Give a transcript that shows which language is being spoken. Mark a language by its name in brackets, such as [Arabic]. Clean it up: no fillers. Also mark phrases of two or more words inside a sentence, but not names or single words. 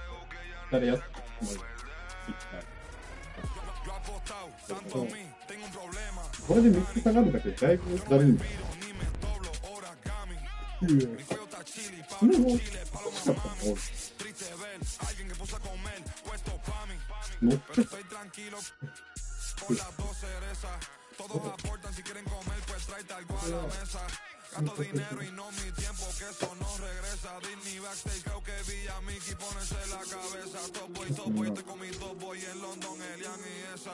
[Japanese] 誰やすこれで3つ下がるだけでだいぶだるいんだよ。それも欲しかったの乗っちゃった。 [Spanish] Gasto dinero y no mi tiempo, que eso no regresa. Disney backstage, creo que vi a Mickey ponerse la cabeza. Top boy, estoy con mi top boy en London, Elian y esa.